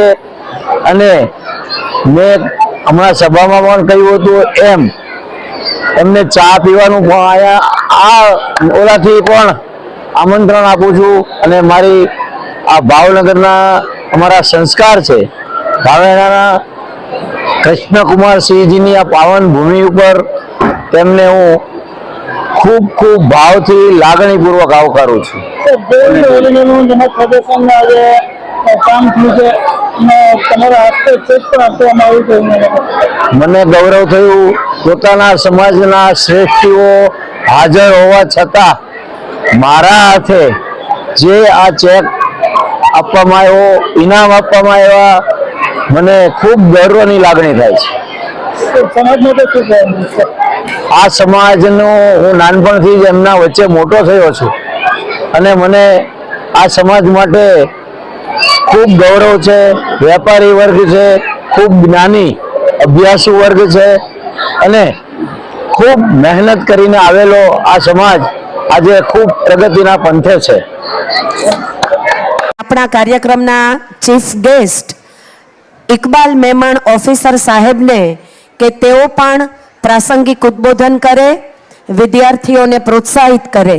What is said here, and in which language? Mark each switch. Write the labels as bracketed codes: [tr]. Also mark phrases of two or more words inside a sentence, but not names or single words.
[gu] અને મેં હમણાં સભામાં પણ કહ્યું હતું એમ એમને ચા પીવાનું પણ અહીંયા આ ઓલાથી પણ આમંત્રણ આપું છું। અને મારી આ ભાવનગરના અમારા સંસ્કાર છે, ભાવનગરના કૃષ્ણકુમાર સિંહજીની આ પાવન ભૂમિ ઉપર તેમને હું ખૂબ ખૂબ ભાવ થી લાગણીપૂર્વક આવકારું છું। મને ગૌરવ થયું, પોતાના સમાજના શ્રેષ્ઠીઓ હાજર હોવા છતાં મારા હાથે જે આ ચેક આપવામાં આવ્યો, ઇનામ આપવામાં આવ્યા, મને ખૂબ ગર્વની લાગણી થાય છે। આ સમાજનો હું નાનપણથી જ એમના વચ્ચે મોટો થયો છું અને મને આ સમાજ માટે ખૂબ ગૌરવ છે। વેપારી વર્ગ છે, ખૂબ જ્ઞાની અભ્યાસુ વર્ગ છે અને ખૂબ મહેનત કરીને આવેલો આ સમાજ આજે ખૂબ પ્રગતિના પંથે છે. આપણા કાર્યક્રમના ચીફ ગેસ્ટ ઇકબાલ મેમણ ઓફિસર સાહેબને કે તેઓ પણ પ્રાસંગિક ઉદ્બોધન કરે, વિદ્યાર્થીઓને પ્રોત્સાહિત કરે.